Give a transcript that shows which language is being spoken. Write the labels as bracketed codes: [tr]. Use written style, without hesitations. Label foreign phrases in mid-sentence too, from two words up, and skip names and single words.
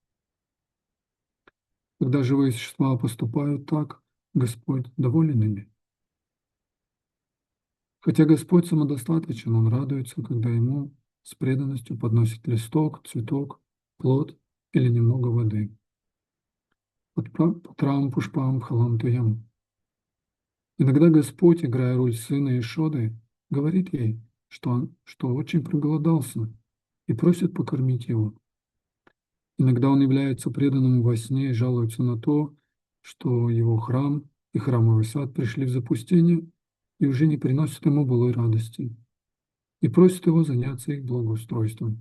[ru] Когда живые существа поступают так, Господь доволен ими. Хотя Господь самодостаточен, Он радуется, когда Ему с преданностью подносит листок, цветок, плод или немного воды. [sa] पत्रं पुष्पं फलं तोयं. [ru] Иногда Господь, играя роль сына Ишоды, говорит ей, что очень проголодался и просит покормить его. Иногда он является преданным во сне и жалуется на то, что его храм и храмовый сад пришли в запустение и уже не приносят ему былой радости, и просит его заняться их благоустройством.